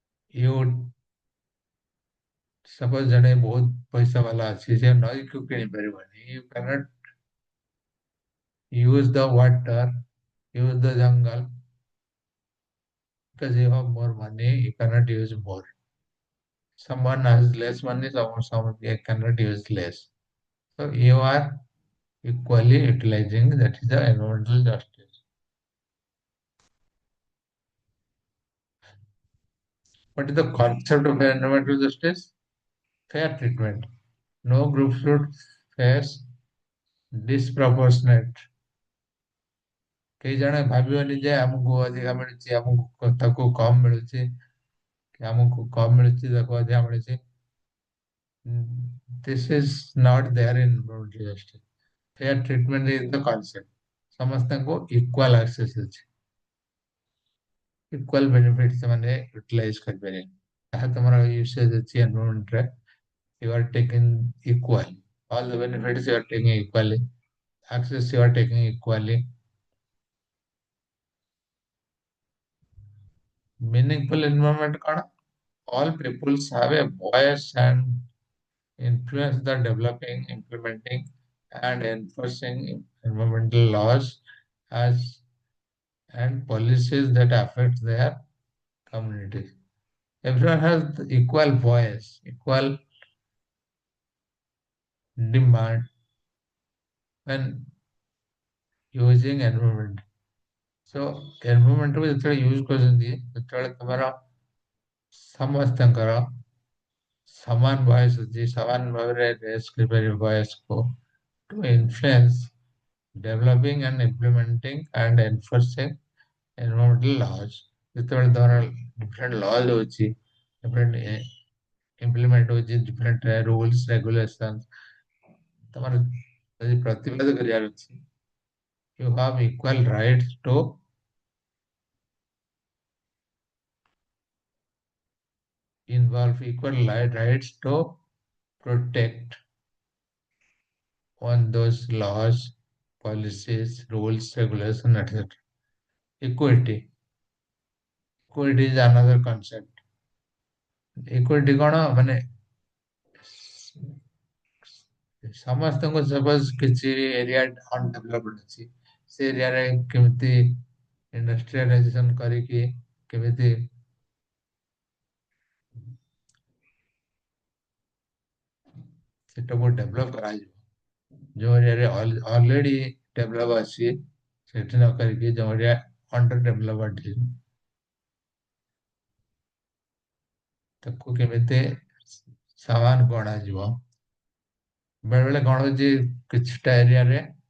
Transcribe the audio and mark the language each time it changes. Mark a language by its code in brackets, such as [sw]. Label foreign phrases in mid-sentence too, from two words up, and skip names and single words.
[en] You suppose [or] ଜଣେ ବହୁତ ପଇସା ବାଲା ଅଛି ସେ ନଈକୁ କିଣି ପାରିବନି. [en] You cannot use the water, use the jungle because you have more money. You cannot use more. Someone has less money, someone cannot use less. So you are equally utilizing. That is the environmental justice. What is the concept of environmental justice? Fair treatment. No group should face disproportionate. [or] କେହି ଜଣେ ଭାବିବନି ଯେ ଆମକୁ ଅଧିକା ମିଳୁଛି ଆମକୁ ତାକୁ କମ ମିଳୁଛି କି ଆମକୁ କମ ମିଳୁଛି ତାକୁ ଅଧିକା ମିଳୁଛି. [en] This is not there in environmental justice. Fair treatment is the concept. [or] ସମସ୍ତଙ୍କୁ [en] equal access [or] ଅଛି. [en] Equal benefits [or] ସେମାନେ utilize କରିପାରିବେ. ଯାହା ତମର usage ଅଛି environment ରେ, [en] you are taking equal. All the benefits you are taking equally. Access you are taking equally. Meaningful environment କଣ? All peoples have a voice and influence the developing, implementing, and enforcing environmental laws as and policies that affect their communities. Everyone has the equal voice, equal demand when using environment. So environment [or] କୁ ଯେତେବେଳେ ୟୁଜ୍ କରୁଛନ୍ତି ସେତେବେଳେ ତମର ସମସ୍ତଙ୍କର ସମାନ ଭଏସ ଅଛି ସମାନ ଭାବରେ ରେସ୍ କରିପାରିବ ଭଏସକୁ [en] to influence developing and implementing and enforcing environmental laws. [or] ଯେତେବେଳେ ତମର [en] different laws ହଉଛି different implement ହଉଛି different rules regulations [or] ତମର ଯଦି ପ୍ରତିବାଦ କରିବାର ଅଛି [en] you have equal rights to involve equal rights to protect on those laws, policies, rules, regulations, etc. Equity. Equity is another concept. [or] Equity କଣ ମାନେ ସମସ୍ତଙ୍କୁ ସପୋଜ କିଛି [en] area undeveloped [or] ଅଛି ସେ ଏରିଆରେ କେମିତି ଇଣ୍ଡଷ୍ଟ୍ରିଆଲାଇଜେସନ କରିକି କେମିତି ସେଟାକୁ ଡେଭଲପ କରାଯିବ ଯେଉଁ ଏରିଆରେ [en] already develop [or] ଅଛି ସେଠି ନ କରିକି ଯେଉଁ ଏରିଆ [en] under developed [or] ତାକୁ କେମିତି ସମାନ ଗଣାଯିବ ବେଳେବେଳେ କଣ ହଉଛି କିଛିଟା ଏରିଆରେ